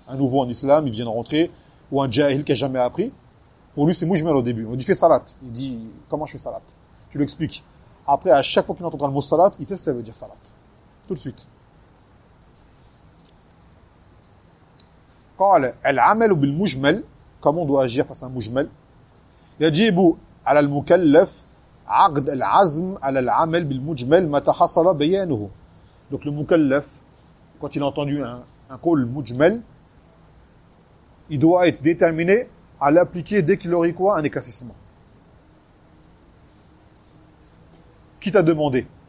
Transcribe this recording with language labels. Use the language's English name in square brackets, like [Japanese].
[French] Un nouveau en islam, il vient de rentrer, ou un jahil qui n'a jamais appris. Pour lui, c'est mujmal au début. On dit fais salat. Il dit comment je fais salat. Tu lui expliques. Après, à chaque fois qu'il entendra le mot salat, il sait ce que ça veut dire salat. Tout de suite. [Arabic] قال العمل بالمجمل, [French] comment on doit agir face à un مجمل? [Arabic] يجب على المكلف عقد العزم على العمل بالمجمل متى حصل بيانه. [French] Donc le مكلف, quand il a entendu un قول مجمل, il doit être déterminé à l'appliquer dès qu'il aurait quoi? Un éclaircissement. Qui t'a demandé?